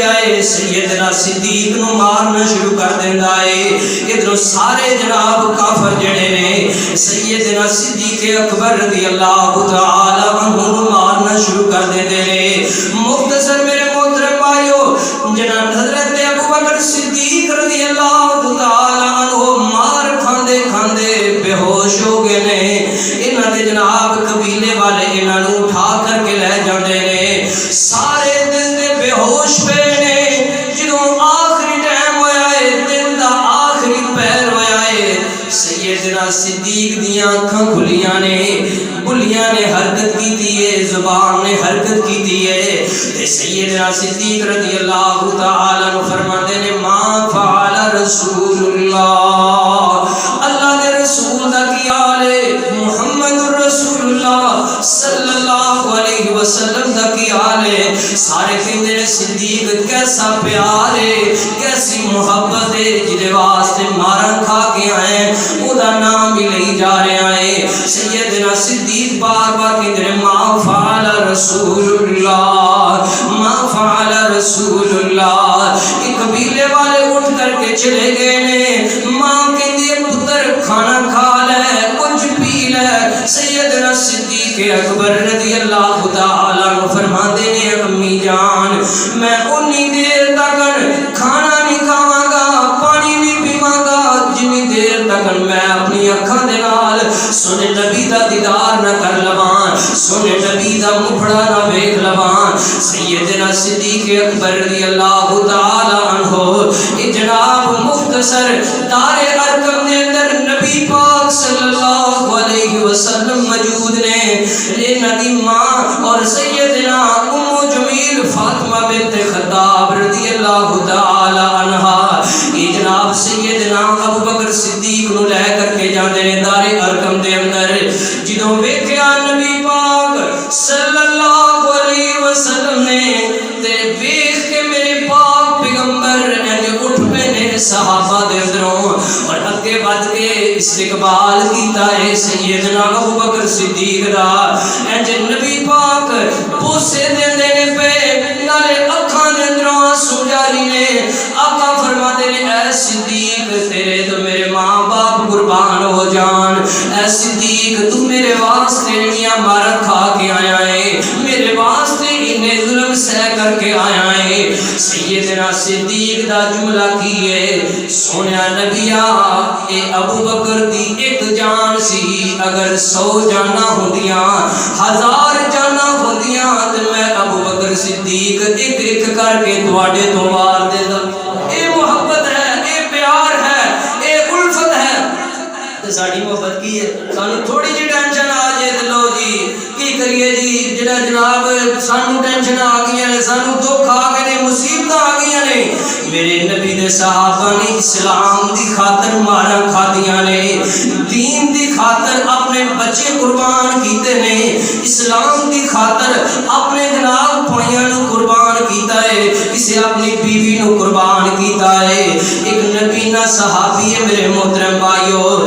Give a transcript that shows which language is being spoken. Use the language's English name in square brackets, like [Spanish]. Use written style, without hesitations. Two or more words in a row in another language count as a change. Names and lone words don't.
[Punjabi] ہے سیدنا صدیق نو مارنا شروع کر دیندا ہے ادھر سارے جناب کافر جڑے نے سیدنا صدیق اکبر [Arabic] رضی اللہ تعالی عنہ [Punjabi] نو مارنا شروع کر دیندے نے مختصر میرے محترم بھائیو جناب حضرت ابوبکر صدیق [Arabic] رضی اللہ تعالی عنہ [Punjabi] مار کھاندے کھاندے بے ہوش ہو گئے نے انہاں دے جناب قبیلے والے انہاں نو اٹھا کر کے لے جاندے نے سارے دن دے بے ہوش پے نے جدوں آخری ٹائم ہویا ہے دن دا آخری پہر ہویا ہے سیدنا صدیق دیاں اکھاں کھلیاں نے بلیاں نے حرکت کی ہے زبان نے حرکت کی ہے تے سیدنا صدیق [Arabic] رضی اللہ تعالی عنہ [Punjabi] فرماتے نے [Arabic] ما فعل رسول [Punjabi] اللہ اللہ دے رسول دا کی حال ہے محمد رسول اللہ [Arabic] صلی اللہ علیہ وسلم [Punjabi] دا کی حال ہے سارے کہندے نے صدیق کیسا پیار ہے کیسی محبت ہے جدے واسطے مارا کھا کے آئے او دا نام بھی لئی جا رہے ہیں سیدنا صدیق بار بار کہندے نے [Arabic] ما فعل رسول اللہ ما فعل رسول اللہ [Punjabi] ایک قبیلے والے اٹھ کر کے چلے گئے نے ماں کہندی پتر کھانا کھا لے کچھ پی لے سیدنا صدیق اکبر [Arabic] رضی اللہ تعالی عنہ [Punjabi] فرماتے نے امی جان میں انی دیر تک کھانا نہیں کھاواں گا پانی نہیں پیواں گا جنی دیر تک میں اپنی اکھاں دے نال سونے نبی دا دیدار نہ کر لواں سونے نبی دا مکھڑا نہ ویکھ لواں سیدنا صدیق اکبر رضی اللہ تعالی عنہ اے جناب مختصر دار ارقم دے اندر نبی پاک [Arabic] صلی اللہ علیہ وسلم [Punjabi] موجود نے اے نبی ماں اور سیدنا ام جمیل فاطمہ بنت خطاب [Arabic] رضی اللہ تعالی [Punjabi] عنہا اے جناب سیدنا ابوبکر صدیق نو لے کر کے جاندے نے دار ارقم دے اندر جدوں ویکھیا نبی پاک [Arabic] صلی اللہ علیہ وسلم [Punjabi] نے تے ویکھ کے میرے پاک پیغمبر نے اٹھ پے نے صحابہ دے اندروں اور اگے بڑھ کے استقبال کیتا ہے سیدنا ابوبکر صدیق دا اے نبی پاک بوسے دیندے نے پے نالے اکھاں دے اندروں آنسو جاری نے آقا فرماتے نے اے صدیق تیرے تو میرے ماں باپ قربان ہو جان اے صدیق تو میرے واسطے میاں مارا کھا کے آیا ہے میرے واسطے انہیں ظلم سہ کر کے آیا ہے سیدنا صدیق دا جملہ کی ہے سونیا نبیا اے ابوبکر دی ایک جان سی اگر 100 جانا ہوندیاں 1000 جانا ہوندیاں تے میں ابوبکر صدیق ایک ایک کر کے تواڈے تو مار دیندا اے محبت ہے اے پیار ہے اے الفت ہے تے ساڈی محبت کی ہے سانو تھوڑی جی ٹینشن آ جائے تے لو جی کی کریے جی جڑا جناب سانو ٹینشن آ گئی نے سانو دکھ آ گئے نے مصیبت آ گئی نے میرے نبی دے صحابہ نے اسلام دی خاطر مارا کھادیاں نے دین دی خاطر اپنے بچے قربان کیتے نے اسلام دی خاطر اپنے جناب پویاں نو قربان کیتا ہے کسے اپنی بیوی نو قربان کیتا ہے ایک نبی نا صحابی ہے میرے محترم بھائیو